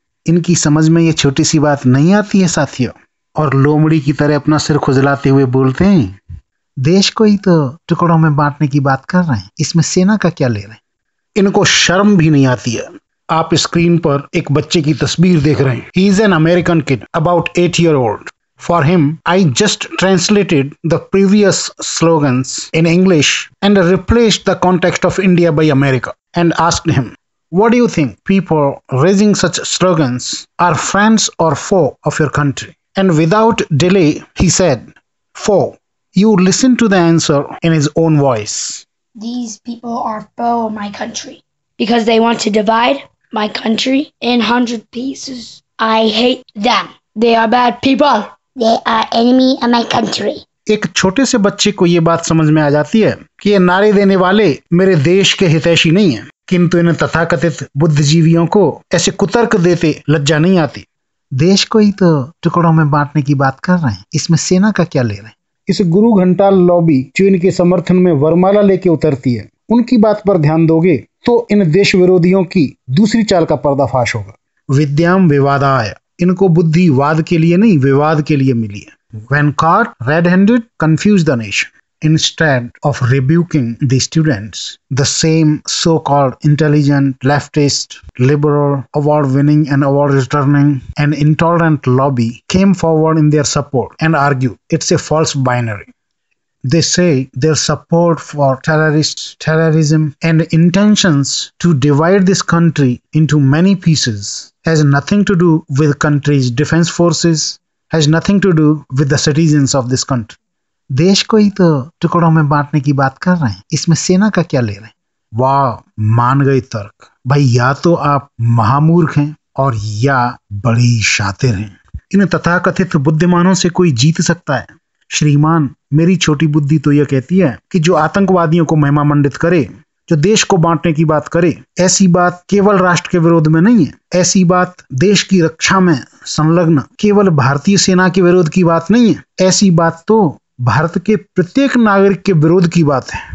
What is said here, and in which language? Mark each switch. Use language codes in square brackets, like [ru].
[hi] इनकी समझ में ये छोटी सी बात नहीं आती है साथियों, और लोमड़ी की तरह अपना सिर खुजलाते हुए बोलते हैं देश को ही तो टुकड़ों में बांटने की बात कर रहे हैं, इसमें सेना का क्या ले रहे हैं। इनको शर्म भी नहीं आती है। आप स्क्रीन पर एक बच्चे की तस्वीर देख रहे हैं। [en] He is an American kid, about 8-year-old. For him, I just translated the previous slogans in English and replaced the context of India by America and asked him, what do you think people raising such slogans are friends or foe of your country? And without delay, he said, foe. You listen to the answer in his own voice. These people are foe of my country because they want to divide my country in 100 pieces. I hate them. They are bad people. They are enemy of my country. [hi] एक छोटे से बच्चे को ये बात समझ में आ जाती है कि ये नारे देने वाले मेरे देश के हितैषी नहीं है, किंतु इन तथाकथित बुद्धिजीवियों को ऐसे कुतर्क देते लज्जा नहीं आती। देश को ही तो टुकड़ों में बांटने की बात कर रहे हैं, इसमें सेना का क्या ले रहे हैं। इस गुरु घंटाल लॉबी जो इनके समर्थन में वरमाला लेके उतरती है, उनकी बात पर ध्यान दोगे तो इन देश विरोधियों की दूसरी चाल का पर्दाफाश होगा। विद्याम विवादाय, इनको बुद्धि वाद के लिए नहीं विवाद के लिए मिली है। [en] When caught red-handed, confuse the nation. Instead of rebuking the students, the same so-called intelligent, leftist, liberal, award-winning and award-returning and intolerant lobby came forward in their support and argued it's a false binary. They say their support for terrorists, terrorism and intentions to divide this country into many pieces has nothing to do with country's defense forces, has nothing to do with the citizens of this country. [hi] देश को ही तो टुकड़ों में बांटने की बात कर रहे हैं, इसमें सेना का क्या ले रहे हैं। वाह, मान गए तर्क। भाई या तो आप महामूर्ख हैं और या बड़ी शातिर हैं। इन तथाकथित बुद्धिमानों से कोई जीत सकता है। श्रीमान, मेरी छोटी बुद्धि तो यह कहती है कि जो आतंकवादियों को महिमा मंडित करे, जो देश को बांटने की बात करे, ऐसी बात केवल राष्ट्र के विरोध में नहीं है, ऐसी बात देश की रक्षा में संलग्न केवल भारतीय सेना के विरोध की बात नहीं है, ऐसी बात तो भारत के प्रत्येक नागरिक के विरोध की बात है।